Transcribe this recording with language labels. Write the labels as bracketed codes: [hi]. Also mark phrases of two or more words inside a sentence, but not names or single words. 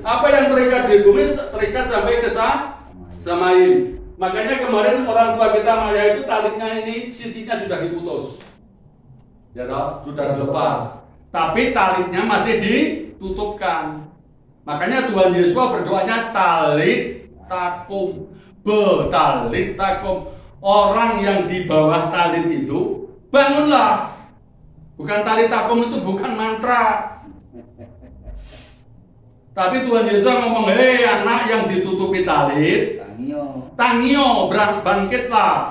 [id] Apa yang terikat di bumi terikat sampai ke samain. Makanya kemarin orang tua kita Maya itu talitnya ini sisinya sudah diputus. Ya toh, sudah dilepas. Tapi talitnya masih ditutupkan. Makanya Tuhan Yesus berdoanya [arc] טליתא קומי, טליתא קומי. [id] Orang yang di bawah talit itu bangunlah. Bukan [arc] טליתא קומי [id] itu bukan mantra. Tapi Tuhan Yesus ngomong, hei anak yang ditutupi talit, tangio, bangkitlah.